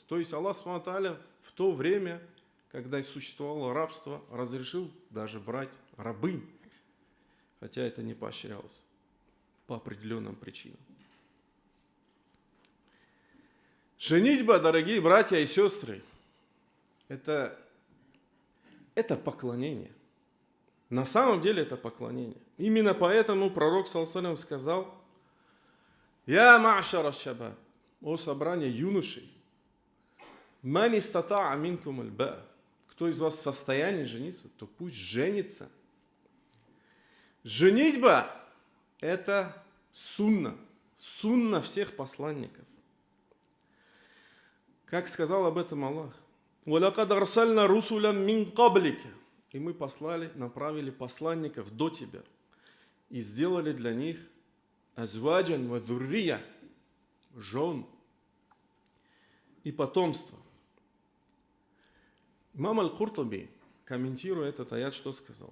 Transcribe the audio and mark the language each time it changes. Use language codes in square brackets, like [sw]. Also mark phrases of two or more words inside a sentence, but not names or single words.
[ru] То есть [ar] الله سبحانه وتعالى [ru] в то время, когда существовало рабство, разрешил даже брать рабынь, хотя это не поощрялось по определенным причинам. Женитьба, дорогие братья и сестры, это поклонение. На самом деле это поклонение. Именно поэтому пророк [ar] صلى الله عليه وسلم [ru] сказал: [ar] «يا معشر الشباب», [ru] о собрание юношей, [ar] «من استطاع منكم الباءة», [ru] кто из вас в состоянии жениться, то пусть женится. Женитьба – это сунна, Сунна всех посланников. Как сказал об этом Аллах. [ar] وَلَقَدْ أَرْسَلْنَا رُسُلًا مِّن قَبْلِكَ. [ru] И мы послали, направили посланников до тебя. И сделали для них [ar] أزواجا وذرية, [ru] жен и потомство. Имам Аль-Куртуби, комментируя этот аят, что сказал?